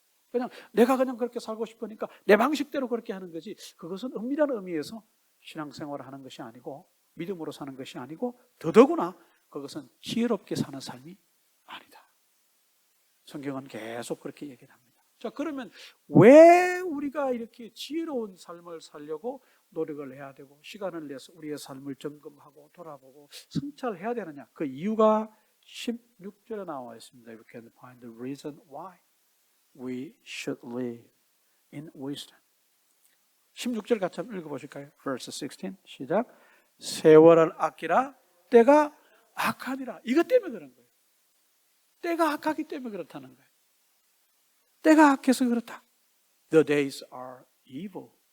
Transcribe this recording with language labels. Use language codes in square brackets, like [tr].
[ko] 그냥 내가 그냥 그렇게 살고 싶으니까 내 방식대로 그렇게 하는 거지 그것은 엄밀한 의미에서 신앙생활을 하는 것이 아니고 믿음으로 사는 것이 아니고 더더구나 그것은 지혜롭게 사는 삶이 아니다. 성경은 계속 그렇게 얘기를 합니다. 자, 그러면 왜 우리가 이렇게 지혜로운 삶을 살려고 노력을 해야 되고 시간을 내서 우리의 삶을 점검하고 돌아보고 성찰해야 되느냐? 그 이유가 16절에 나와 있습니다. [en] You can find the reason why we should live in wisdom. [ko] 16절 같이 한번 읽어보실까요? Verse 16 시작. 세월을 아끼라 때가 악하니라. 이것 때문에 그런 거예요. 때가 악하기 때문에 그렇다는 거예요. 때가 악해서 그렇다. [en] The days are evil.